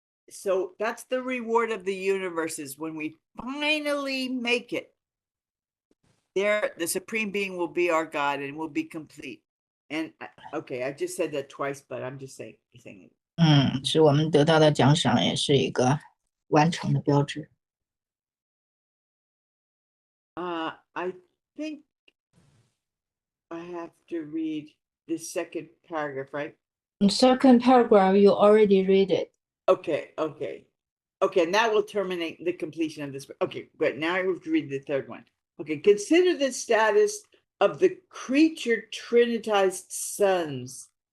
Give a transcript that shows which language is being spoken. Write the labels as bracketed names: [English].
[English] So that's the reward of the universes. When we finally make it, there, the supreme being will be our God and will be complete. And okay, I just said that twice, but I'm just saying it. [Chinese] 是我们得到的奖赏，也是一个完成的标志。 [English] I think I have to read the second paragraph, right? Second paragraph, you already read it. Okay, and that will terminate the completion of this. Okay, good. Now I have to read the third one. Okay, consider the status of the creature trinitized sons.